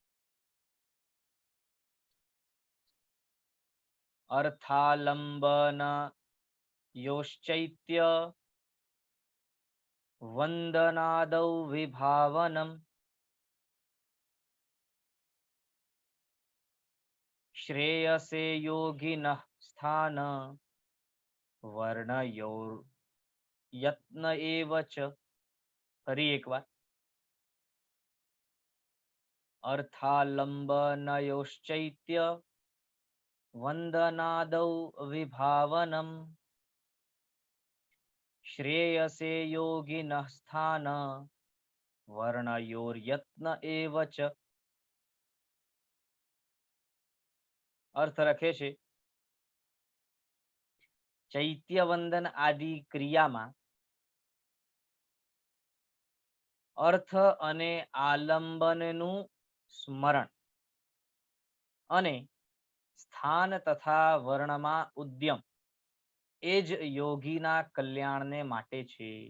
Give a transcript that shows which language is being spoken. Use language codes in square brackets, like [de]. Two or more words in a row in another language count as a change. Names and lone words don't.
[sa] અર્થાલંબન યોશ્ચૈત્ય વંદનાદૌ વિભાવનમ શ્રેયસે યોગિનઃ સ્થાન વર્ણયોર યત્ન એવ ચ. [gu] ફરી એકવાર [sa] अर्थालम्बनयोश्चैत्य वन्दनादौ विभावनम् श्रेयसे योगिनः स्थान વર્ણયોર્યત્ન એવ ચ। [gu] અર્થ લખે છે ચૈત્ય વંદન આદિ ક્રિયામાં અર્થ અને આલંબનનું સ્મરણ અને સ્થાન તથા વર્ણમાં ઉદ્યમ એ જ યોગીના કલ્યાણને માટે છે।